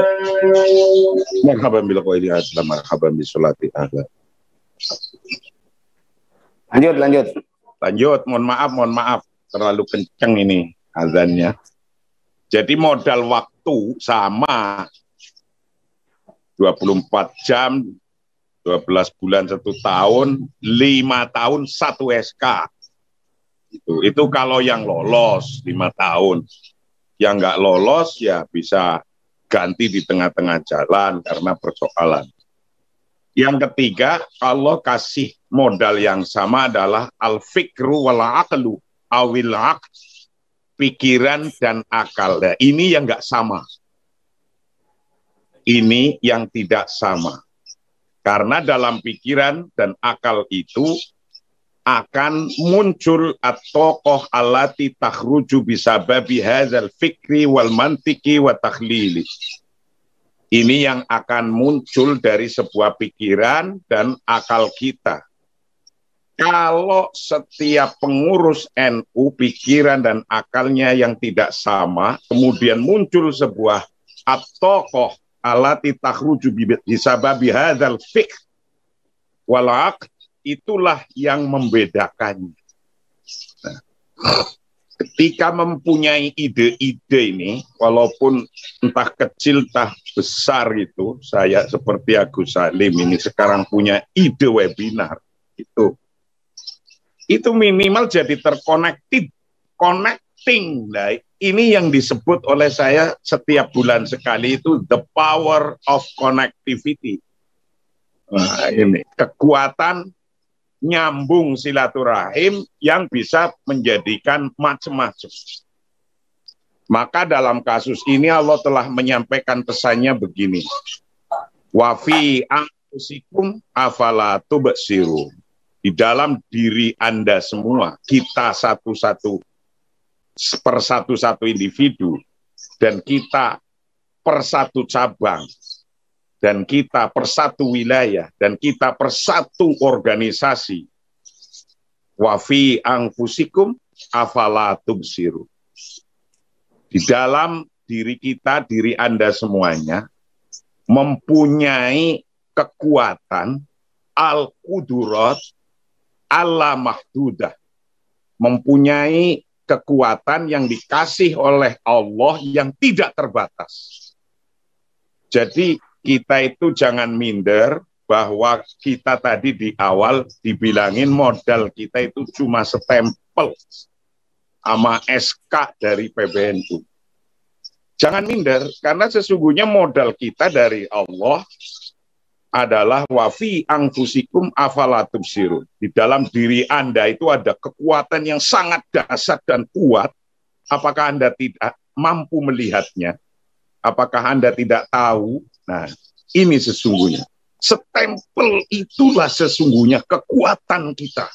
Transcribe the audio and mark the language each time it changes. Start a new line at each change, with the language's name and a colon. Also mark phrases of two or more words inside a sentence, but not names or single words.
Arabic: مرحبا بالقائل عدلا، مرحبا بالصلاة أهلا.
Indonesian: Lanjut, mohon maaf, terlalu kenceng ini azannya. Jadi modal waktu sama 24 jam, 12 bulan 1 tahun, 5 tahun 1 SK. Itu kalau yang lolos 5 tahun. Yang nggak lolos ya bisa ganti di tengah-tengah jalan karena persoalan. Yang ketiga, Allah kasih modal yang sama adalah
Arabic: الفكر والعقل أو العقل,
Indonesian: pikiran dan akal. Nah, ini yang nggak sama. Ini yang tidak sama. Karena dalam pikiran dan akal itu akan muncul
Arabic: الطاقة التي تخرج بسبب هذا الفكر والمنطق والتحليل.
Indonesian: Ini yang akan muncul dari sebuah pikiran dan akal kita. Kalau setiap pengurus NU pikiran dan akalnya yang tidak sama, kemudian muncul sebuah
Arabic: الطاقة التي تخرج بسبب هذا الفكر والعقل,
Indonesian: itulah yang membedakannya. Nah, ketika mempunyai ide-ide ini, walaupun entah kecil, entah besar itu, saya seperti Agus Salim ini sekarang punya ide webinar, itu minimal jadi terkonektif, connecting. Nah, ini yang disebut oleh saya setiap bulan sekali itu
English: the power of connectivity.
Indonesian: Nah, ini kekuatan nyambung silaturahim yang bisa menjadikan macam-macam. Maka dalam kasus ini Allah telah menyampaikan pesannya begini.
Arabic: وفي أنفسكم أفلا تبصرون.
Indonesian: Di dalam diri Anda semua, kita satu-satu per satu-satu individu dan kita per satu cabang, dan kita per satu wilayah, dan kita per satu organisasi.
Arabic: وفي أنفسكم أفلا تبصرو.
Indonesian: Di dalam diri kita, diri Anda semuanya, mempunyai kekuatan
Arabic: القدرات اللا محدودة.
Indonesian: Mempunyai kekuatan yang dikasih oleh Allah yang tidak terbatas. Jadi, kita itu jangan minder bahwa kita tadi di awal dibilangin modal kita itu cuma stempel sama SK dari PBNU. Jangan minder, karena sesungguhnya modal kita dari Allah adalah
Arabic: وفي أنفسكم أفلا تبصرون.
Indonesian: Di dalam diri Anda itu ada kekuatan yang sangat dahsyat dan kuat. Apakah Anda tidak mampu melihatnya? Apakah Anda tidak tahu? Nah, ini sesungguhnya. Stempel itulah sesungguhnya kekuatan kita.